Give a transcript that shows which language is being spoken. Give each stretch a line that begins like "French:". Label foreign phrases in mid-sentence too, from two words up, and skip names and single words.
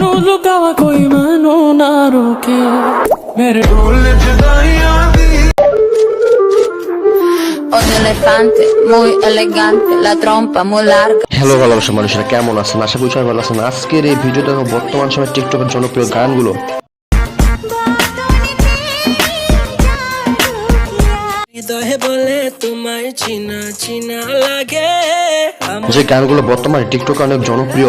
Punjabi: ਲੁਕਾਵਾ ਕੋਈ ਮੈਨੂੰ ਨਾ ਰੋਕੇ ਮੇਰੇ ਢੋਲ ਜੁਦਾਈਆਂ ਦੀ
Spanish: Un elefante muy elegante, la trompa muy larga.
Bangla: হ্যালো ভালোবাসা মানুষেরা, কেমন আছেন? আশা করি সবাই ভালো আছেন। আজকের এই ভিডিও দেখো বর্তমান সময় টিকটকের জনপ্রিয় গানগুলো। যে গানগুলো বর্তমানে টিকটকে অনেক জনপ্রিয়।